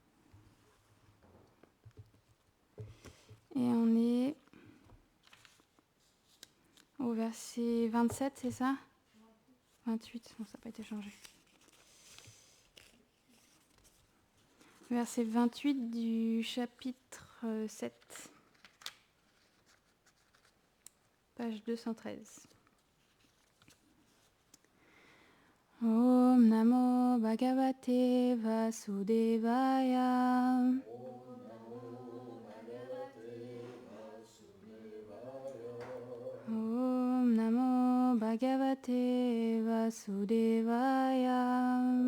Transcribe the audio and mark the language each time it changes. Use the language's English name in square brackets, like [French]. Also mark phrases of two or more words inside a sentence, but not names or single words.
[French] Et on est au verset 27, c'est ça ? 28, non, ça n'a pas été changé. Verset 28 du chapitre 7, page 213. [Sanskrit] Om Namo Bhagavate Vasudevaya. Om Namo Bhagavate Vasudevaya.